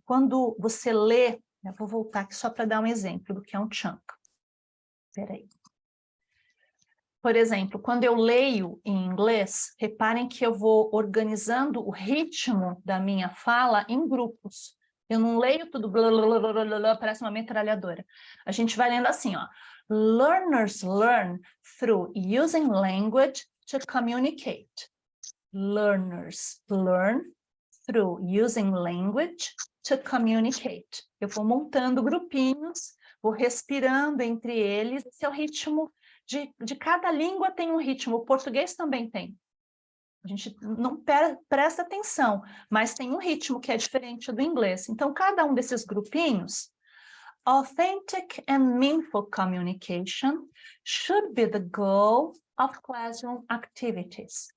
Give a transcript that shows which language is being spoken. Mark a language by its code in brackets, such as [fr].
[pt] Quando você lê, eu vou voltar aqui só para dar um exemplo do que é um chunk. Espera aí. Por exemplo, quando eu leio em inglês, reparem que eu vou organizando o ritmo da minha fala em grupos. Eu não leio tudo, blá, blá, blá, blá, blá, parece uma metralhadora. A gente vai lendo assim, ó. [en] Learners learn through using language to communicate. Learners learn through using language to communicate. [pt] Eu vou montando grupinhos, vou respirando entre eles. Esse é o ritmo de cada língua, tem um ritmo. O português também tem. A gente não presta atenção, mas tem um ritmo que é diferente do inglês. Então, cada um desses grupinhos, [en] authentic and meaningful communication should be the goal of classroom activities.